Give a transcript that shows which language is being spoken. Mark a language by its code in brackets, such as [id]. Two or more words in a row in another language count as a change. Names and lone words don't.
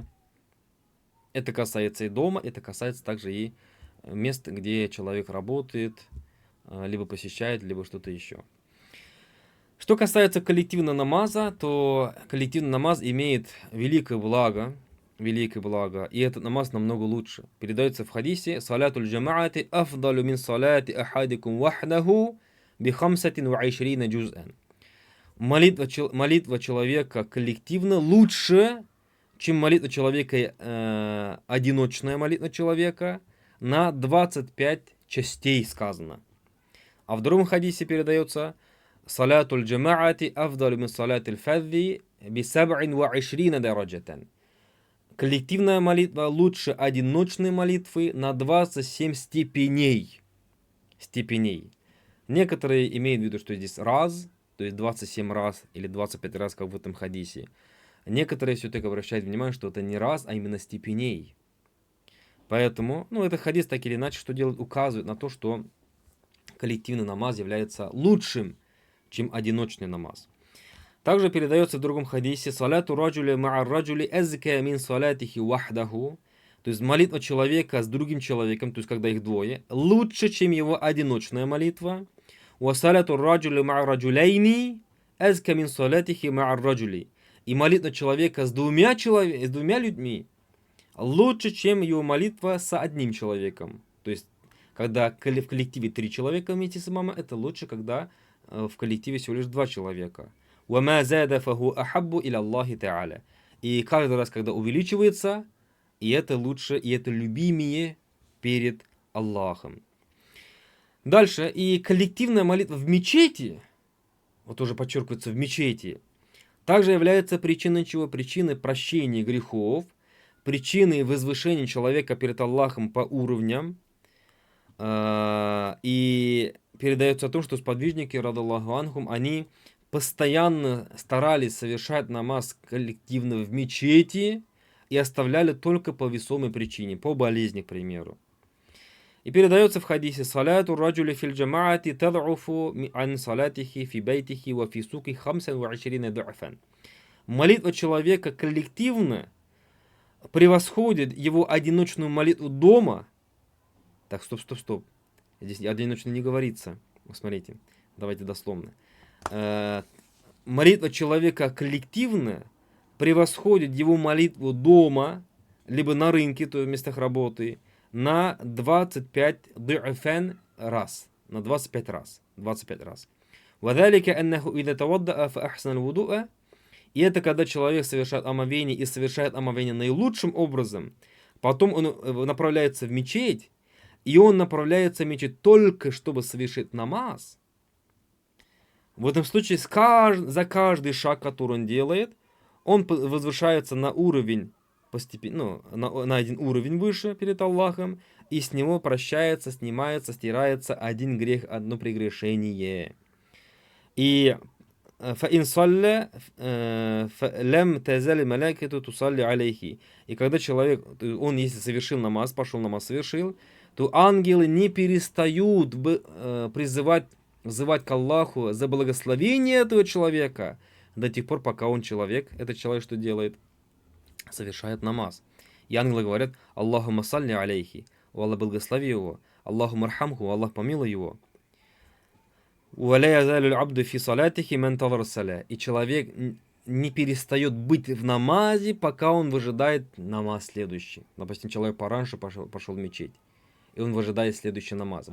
[ru] Это касается и дома, это касается также и мест, где человек работает, либо посещает, либо что-то еще. Что касается коллективного намаза, то коллективный намаз имеет великое благо, и этот намаз намного лучше. Передается в хадисе: [ar] «صلاة الجماعة أفضل من صلاة أحدكم وحده بخمسة وعشرين جزءا». [ru] Молитва человека коллективно лучше, чем молитва человека, одиночная молитва человека, на 25 частей сказано. А в другом хадисе передается: [ar] «صلاة الجماعة أفضل من صلاة الفذ بسبع وعشرين درجة». [ru] Коллективная молитва лучше одиночной молитвы на 27 степеней. Некоторые имеют в виду, что здесь раз, то есть 27 раз или 25 раз, как в этом хадисе. Некоторые все-таки обращают внимание, что это не раз, а именно степеней. Поэтому, этот хадис так или иначе, что делает, указывает на то, что коллективный намаз является лучшим, чем одиночный намаз. Также передается в другом хадисе: [ar] «صلاة الرجل مع الرجل أزكى من صلاته وحده». [ru] То есть молитва человека с другим человеком, то есть когда их двое, лучше, чем его одиночная молитва. [ar] «وصلاة الرجل مع الرجلين أزكى من صلاته مع الرجل». [ru] И молитва человека с двумя людьми лучше, чем его молитва с одним человеком. То есть, когда в коллективе 3 человека вместе с имамом, это лучше, когда в коллективе всего лишь 2 человека. [ar] وَمَا زَادَ فَهُ أَحَبُّ إِلَى اللَّهِ تَعَالَى. [ru] И каждый раз, когда увеличивается, и это лучше, и это любимее перед Аллахом. Дальше. И коллективная молитва в мечети, вот тоже подчеркивается в мечети, также является причиной чего? Причиной прощения грехов, причиной возвышения человека перед Аллахом по уровням. И передается о том, что сподвижники, [ar] رضي الله عنهم, [ru] они постоянно старались совершать намаз коллективно в мечети и оставляли только по весомой причине, по болезни, к примеру. И передается в хадисе: [ar] «صلاة الرجل في الجماعة تضعف عن صلاته في بيته وفي السوق خمسا وعشرين ضعفا». [ru] Молитва человека коллективно превосходит его одиночную молитву дома. Так, стоп. Здесь одиночно не говорится. Смотрите, давайте дословно. Молитва человека коллективно превосходит его молитву дома, либо на рынке, то есть в местах работы, на 25 ду'фан раз. На 25 раз. 25 раз. [ar] وَذَلِكَ أَنَّهُ إِذَا تَوَضَّأَ فَأَحْسَنَ الْوُضُوءَ. [ru] И это когда человек совершает омовение и совершает омовение наилучшим образом, потом он направляется в мечеть, и он направляется в мечеть только чтобы совершить намаз. В этом случае за каждый шаг, который он делает, он возвышается на уровень, постепенно, на один уровень выше перед Аллахом, и с него прощается, снимается, стирается один грех, одно прегрешение. [ar] И فَإِنْ صَلَّ فَلَمْ تَزَلِ مَلَائِكَةُ تُصَلِّ عَلَيْهِ. [ru] И когда человек, он если совершил намаз, пошел намаз совершил, то ангелы не перестают взывать к Аллаху за благословение этого человека до тех пор, пока он человек, этот человек что делает? Совершает намаз. И ангелы говорят: [ar] اللهم صل عليه, [ru] о Аллах благослови его, [ar] الله ارحمه, [ru] Аллах помилуй его. И человек не перестает быть в намазе, пока он выжидает намаз следующий. Допустим, человек пораньше пошел в мечеть, и он выжидает следующий намаз.